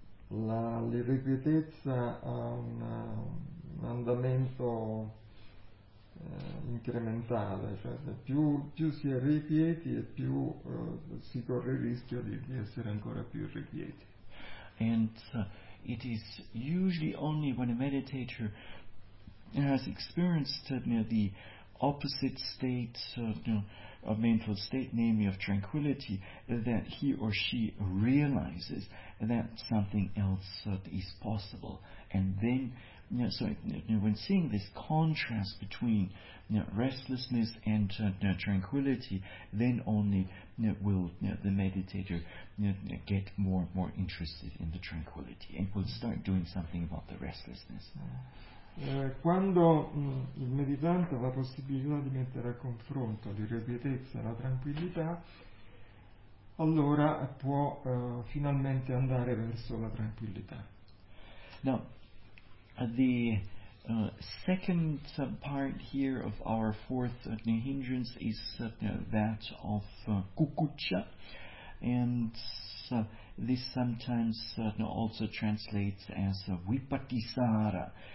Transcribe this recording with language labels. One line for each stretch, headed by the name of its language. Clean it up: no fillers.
Italian: L'irrequietezza ha un andamento incrementale, cioè più si è irrequieti e più si corre il rischio di essere ancora più irrequieti.
English: And it is usually only when a meditator has experienced the opposite state of mental state, namely of tranquility, that he or she realizes that something else is possible. And then, when seeing this contrast between restlessness and tranquility, then only will the meditator get more and more interested in the tranquility and will start doing something about the restlessness.
Italian: Quando il meditante ha la possibilità di mettere a confronto l'irrequietezza e la tranquillità, allora può finalmente andare verso la tranquillità.
English: Now, the second part here of our fourth hindrance is that of kukuccha, and this sometimes also translates as vipatisara.